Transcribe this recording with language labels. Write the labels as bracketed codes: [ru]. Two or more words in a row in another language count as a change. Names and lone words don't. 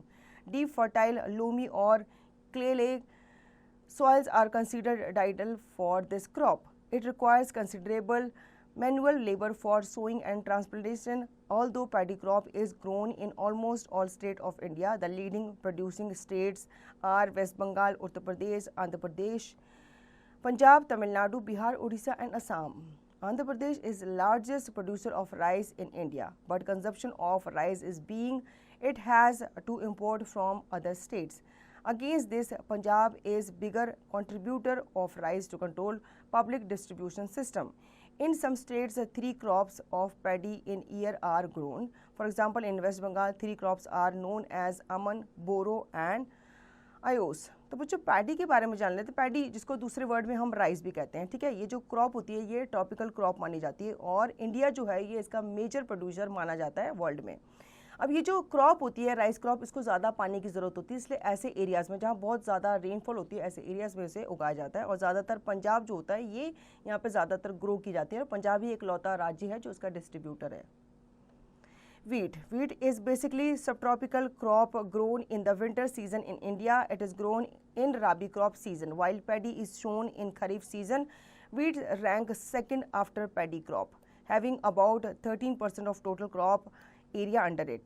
[en] Deep fertile loamy or clay soils are considered ideal for this crop. It requires considerable manual labor for sowing and transplantation. Although paddy crop is grown in almost all states of India, the leading producing states are West Bengal, Uttar Pradesh, Andhra Pradesh, Punjab, Tamil Nadu, Bihar, Odisha and Assam. Andhra Pradesh is the largest producer of rice in India, but consumption of rice is being it has to import from other states. Against this, Punjab is bigger contributor of rice to control public distribution system. In some states, 3 crops of paddy in year are grown. For example, in West Bengal, 3 crops are known as aman, boro and ayos. [hi] तो बच्चों पैडी के बारे में जान लेते हैं. पैडी जिसको दूसरे वर्ड में हम राइस भी कहते हैं, ठीक है. ये जो क्रॉप होती है ये [en] tropical crop [hi] मानी जाती है और इंडिया जो है ये इसका [en] major producer [hi] माना जाता है वर्ल्ड में. अब ये जो क्रॉप होती है [en] rice crop, [hi] इसको ज़्यादा पानी की ज़रूरत होती है, इसलिए ऐसे एरियाज़ में जहाँ बहुत ज़्यादा रेनफॉल होती है ऐसे एरियाज़ में इसे उगाया जाता है। और ज़्यादातर पंजाब जो होता है ये यहाँ पे ज़्यादातर ग्रो की जाती है, और पंजाब ही एक लौता राज्य है जो इसका डिस्ट्रीब्यूटर है। [en] Wheat. Wheat is basically subtropical crop grown in the winter season in India. It is grown in Rabi crop season, while paddy is shown in Kharif season. Wheat ranks second after paddy crop, having about 13% of total crop area under it.